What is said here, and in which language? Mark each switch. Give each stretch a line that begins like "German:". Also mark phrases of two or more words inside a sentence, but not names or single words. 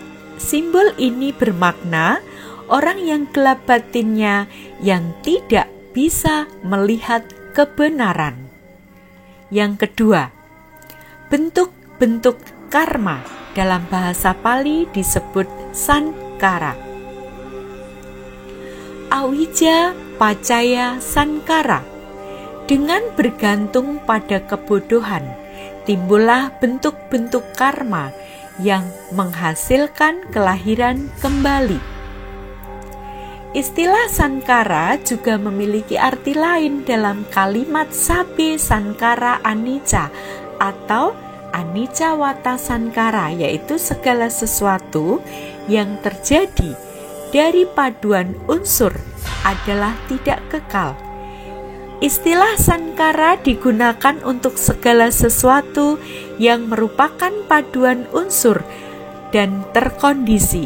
Indonesian: Simbol ini bermakna orang yang gelap batinnya yang tidak bisa melihat kebenaran. Yang kedua, bentuk-bentuk karma dalam bahasa Pali disebut sankara.
Pali: Awija pacaya sankara.
Indonesian: Dengan bergantung pada kebodohan, timbullah bentuk-bentuk karma yang menghasilkan kelahiran kembali. Istilah sankara juga memiliki arti lain dalam kalimat
Pali: sabe sankara anicca
Indonesian: atau
Pali: anicca wata sankara,
Indonesian: yaitu segala sesuatu yang terjadi dari paduan unsur adalah tidak kekal. Istilah sankara digunakan untuk segala sesuatu yang merupakan paduan unsur dan terkondisi.